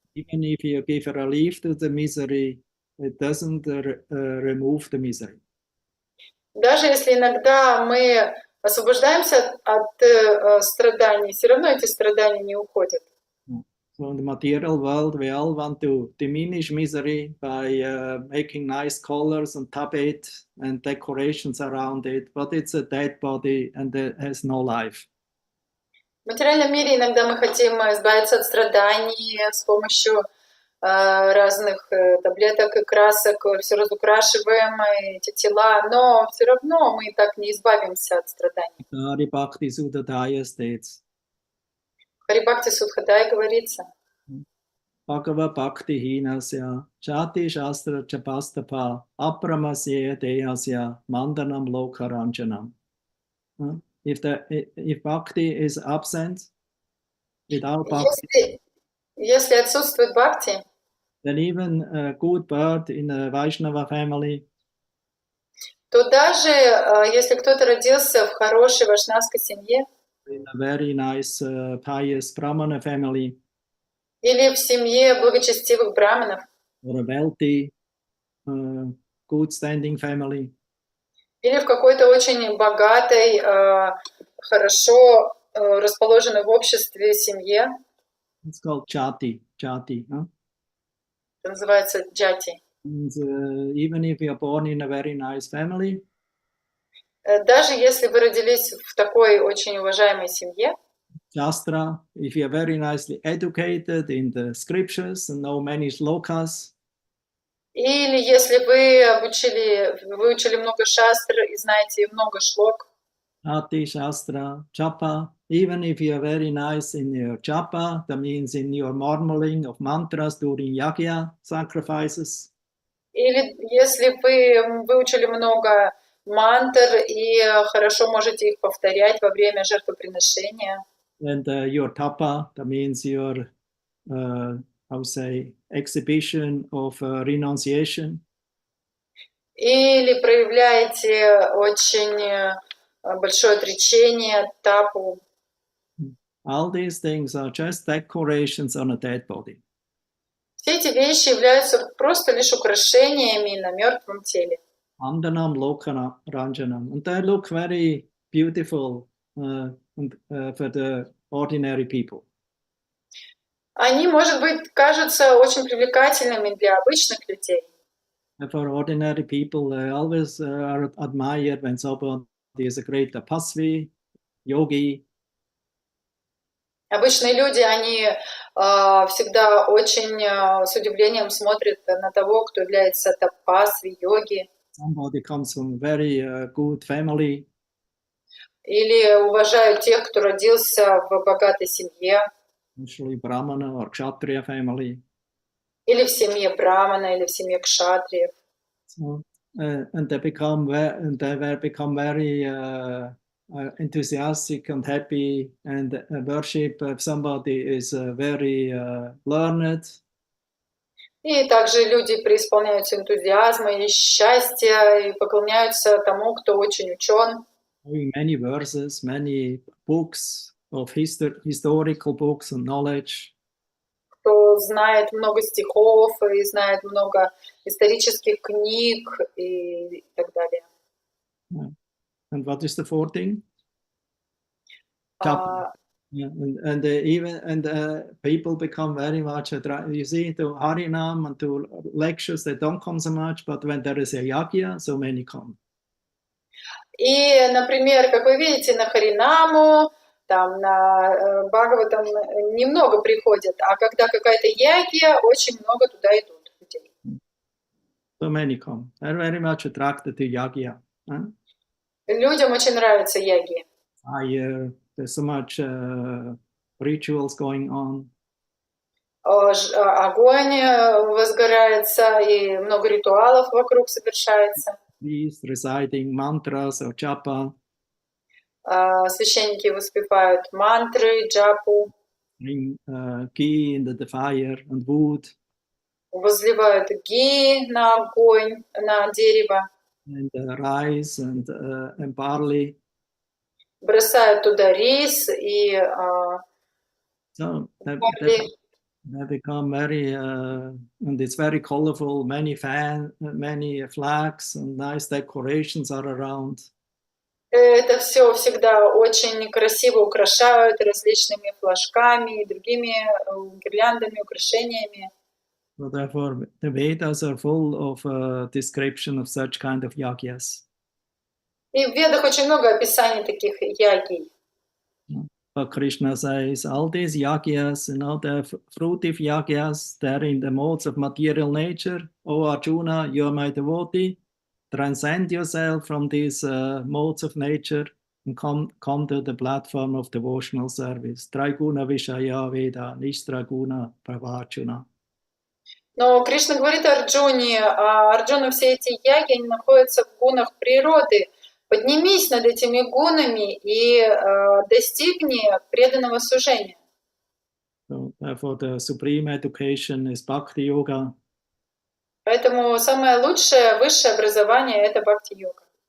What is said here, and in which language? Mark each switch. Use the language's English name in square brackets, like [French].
[English] Even if you give a relief to the misery, it doesn't remove the misery. [Russian] Даже если иногда мы освобождаемся от страданий, все равно эти страдания не уходят. [English] So in the material world, we all want to diminish misery by making nice colors and tapet and decorations around it, but it's a dead body and it has no life. [Russian] В материальном мире иногда мы хотим избавиться от страданий с помощью разных таблеток и красок, все разукрашиваем эти тела, но все равно мы так не избавимся от страданий. [English] Haribhakti Sudhadaya states. [Russian] Харибхакти Судхадай говорится. [Sanskrit] Bhagava Bhakti Hinasya Chati Shastra Chapastapa Apramasya Dehasya Mandanam Lokaranjanam. [English] If Bhakti is absent, without Bhakti, [Russian] если отсутствует Бхакти, [English] then even a good bird in a Vaishnava family, [Russian] то даже если кто-то родился в хорошей вайшнавской семье, [English] in a very nice pious Brahmana family, [Russian] или в семье благочестивых браманов, [English] or a wealthy, good standing family, [Russian] или в какой-то очень богатой, хорошо расположенной в обществе семье, [English] it's called Chati. Chati. [Russian] это называется джати. [English] Even if you are born in a very nice family, [Russian] даже если вы родились в такой очень уважаемой семье, [English] Shastra, if you are very nicely educated in the scriptures and know many shlokas, [Russian] или если вы выучили много шастр и знаете много шлок, [English] Ati Shastra, Japa, even if you are very nice in your japa, that means in your murmuring of mantras during yagya sacrifices, [Russian] или если вы выучили много мантр и хорошо можете их повторять во время жертвоприношения, [English] and your tapa, that means your, I would say, exhibition of renunciation, [Russian] или проявляете очень большое отречение, тапу. [English] all these things are just decorations on a dead body. [Russian] Все эти вещи являются просто лишь украшениями на мертвом теле. [Sanskrit] Andanam Lokana Ranjanam. [English] And they look very beautiful for the ordinary people. [Russian] Они, может быть, кажутся очень привлекательными для обычных людей. [English] For ordinary people, they always are admired when somebody is a great tapasvi, yogi. [Russian] Обычные люди, они всегда очень с удивлением смотрят на того, кто является тапасви, йоги. [English] Somebody comes from a very good family. [Russian] Или уважают тех, кто родился в богатой семье. [English] Usually Brahmana or Kshatriya family. [Russian] Или в семье брамана, или в семье кшатриев. [English] So, and they become very enthusiastic and happy and worship if somebody is very learned. [Russian] И также люди преисполняются энтузиазма и счастья и поклоняются тому, кто очень учен. [English] Many verses, many books of historical books and knowledge. [Russian] Кто знает много стихов и знает много исторических книг и так далее. [English] And what is the fourth thing? Yeah, and people become very much attracted. You see, to Harinam and to lectures, they don't come so much, but when there is a yagya, so many come. [Russian] И, например, как вы видите, на Харинаму, там на Бхагаватам немного приходят, а когда какая-то ягья, очень много туда идут людей. [English] So many come. They're very much attracted to yagya. Huh? [Russian] Людям очень нравятся ягьи. [English] There's so much rituals going on. [Russian] Огонь возгорается, и много ритуалов вокруг совершается. [English] Priests reciting mantras or japa. [Russian] Священники воспевают мантры, джапу. [English] Bring ghee into the fire and wood. [Russian] Возливают ги на огонь, на дерево. [English] And rice and barley. [Russian] Бросают туда рис и [English] So [Russian] барли. [English] they become very, and it's very colorful, many flags and nice decorations are around. [Russian] Это все всегда очень красиво украшают различными флажками и другими гирляндами, украшениями. [English] So therefore, the Vedas are full of description of such kind of yagyas. [Russian] И в Ведах очень много описаний таких ягий. [English] But Krishna says, all these yagyas, the fruitive yagyas, they're in the modes of material nature. O Arjuna, you are my devotee. Transcend yourself from these modes of nature and come to the platform of devotional service. [Sanskrit] Traiguna Vishaya Veda, Nishtraguna Pravachuna. [Russian] Но Кришна говорит Арджуне, а Арджуна все эти яги, они находятся в гунах природы. Поднимись над этими гунами и достигни преданного служения. [English] So, therefore, the supreme education is Bhakti Yoga. [Russian] Поэтому самое лучшее, высшее образование – это бхакти-йога.